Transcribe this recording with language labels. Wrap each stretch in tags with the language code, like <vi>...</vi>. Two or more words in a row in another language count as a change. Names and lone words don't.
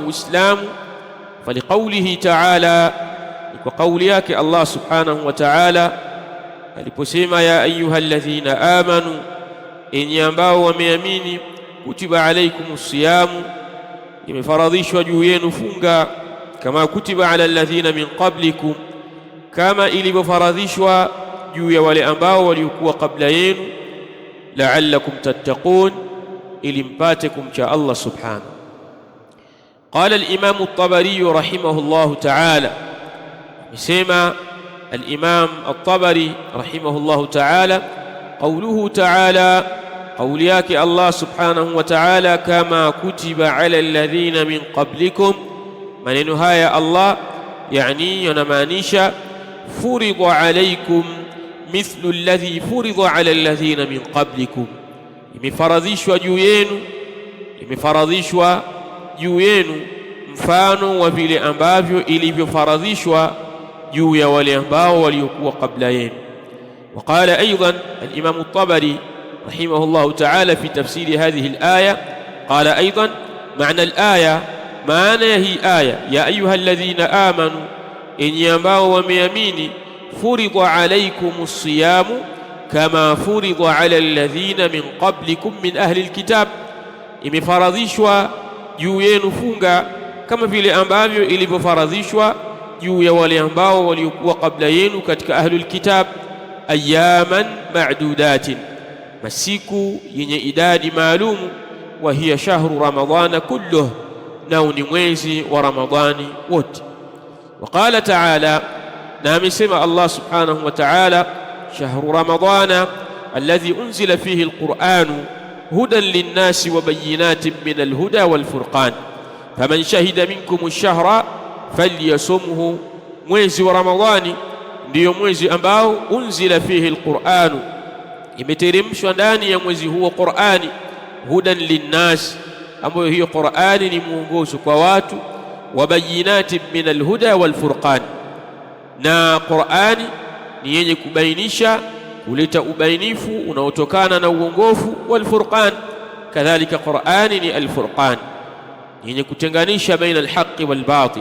<sw>Uislamu,</sw> <ar>فلقوله تعالى,</ar> <sw>kwa kauli yake Allah</sw> <ar>سبحانه وتعالى</ar> <sw>aliposema,</sw> <ar>يا أيها الذين آمنوا,</ar> <sw>enyi ambao wameamini,</sw> <ar>كتب عليكم الصيام,</ar> <sw>imefaradhishwa juu yenu funga,</sw> <ar>كما كتب على الذين من قبلكم,</ar> <sw>kama ilivyofaradhishwa juu ya wale ambao waliokuwa kabla yenu,</sw> <ar>لعلكم تتقون,</ar> <sw>ili mpate kumcha Allah subhanahu.</sw> <ar>قال الإمام الطبري رحمه الله تعالى، misema الإمام الطبري رحمه الله تعالى، قوله تعالى، قول yake الله سبحانه وتعالى، كما كتب على الذين من قبلكم,</ar> <sw>maneno haya Allah yani yanamaanisha</sw> <ar>فرض عليكم مثل الذي فرض على الذين من قبلكم, imefaradhishwa</ar> <sw>juu yenu mfano wa vile ambavyo ilivyofaradhishwa juu ya wale ambao waliokuwa kabla yenu.</sw> <ar>وقال أيضا الإمام الطبري رحمه الله تعالى في تفسير هذه الآية، قال أيضا معنى الآية، معنى هي آية يا أيها الذين آمنوا، إن ينبغوا وميامين، فرض عليكم الصيام كما فرض على الذين من قبلكم من أهل الكتاب،</ar> <sw>imefaradhishwa juu yenu funga kama vile ambavyo ilivyofaradhishwa juu ya wale ambao waliokuwa kabla yenu katika</sw> <ar>أهل الكتاب. أياما معدودات,</ar> <sw>masiku yenye idadi maalumu.</sw> <ar>وهي شهر رمضان كله,</ar> <sw>nao ni mwezi wa Ramadhani wote.</sw> <ar>وقال تعالى,</ar> <sw>na amesema</sw> <ar>Allah سبحانه وتعالى، شهر رمضان الذي أنزل فيه القرآن هدى للناس وبينات من الهدى والفرقان فمن شهد منكم الشهر فليصمه.</ar> <sw>Mwezi wa Ramadhani ndiyo mwezi ambao</sw> <ar>أنزل فيه القرآن,</ar> <sw>imeteremshwa ndani ya mwezi huo Qur'ani,</sw> <ar>هدى للناس,</ar> <sw>ambayo hiyo Qur'ani ni mwongozo kwa watu,</sw> <ar>وبينات من الهدى والفرقان,</ar> <sw>na Qur'ani ni yenye kubainisha, kuleta ubainifu unaotokana na uongofu, walfurqan, kadhalika Qur'ani ni alfurqan, yenye kutenganisha</sw> <ar>بين الحق والباطل.</ar>